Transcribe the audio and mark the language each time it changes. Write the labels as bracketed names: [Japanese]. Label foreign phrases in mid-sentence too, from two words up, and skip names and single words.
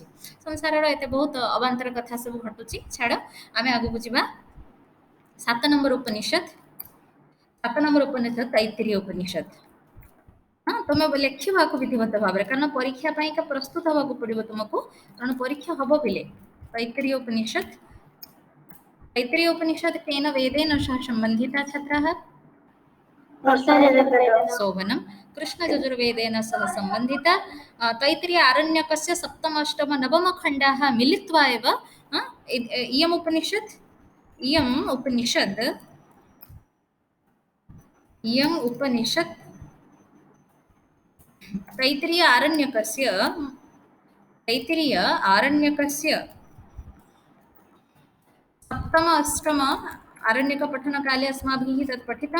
[Odia] ସଂସାରର ଏତେ ବହୁତ ଅବାନ୍ତର କଥା ସବୁ ଘଟୁଛି। ଛାଡ଼, ଆମେ ଆଗକୁ ଯିବା। 7 ନମ୍ବର ଉପନିଷଦ, 7 ନମ୍ବର ଉପନିଷଦ ତୈତ୍ତିରୀୟ ଉପନିଷଦ। ହଁ ତୁମେ ଲେଖିବ ଆକୁ ବିଧିବଦ୍ଧ ଭାବରେ, କାରଣ ପରୀକ୍ଷା ପାଇଁକା ପ୍ରସ୍ତୁତ ହେବାକୁ ପଡିବ ତୁମକୁ, କାରଣ ପରୀକ୍ଷା ହବ ପିଲେ। [Sanskrit] तैत्तिरीय उपनिषद, तैत्तिरीय उपनिषद केन वेदेन सह संबंधिता छात्राः? शोभनं। कृष्णयजुर्वेदेन सह संबंधिता। तैत्तिरीय आरण्यकस्य सप्तम अष्टम नवम खण्डाः मिलित्वा एव इयम् उपनिषद तैत्तिरीय आरण्यकस्य सप्तम अष्टम आरण्यकपठनकाले अस्माभिः तत् पठितं।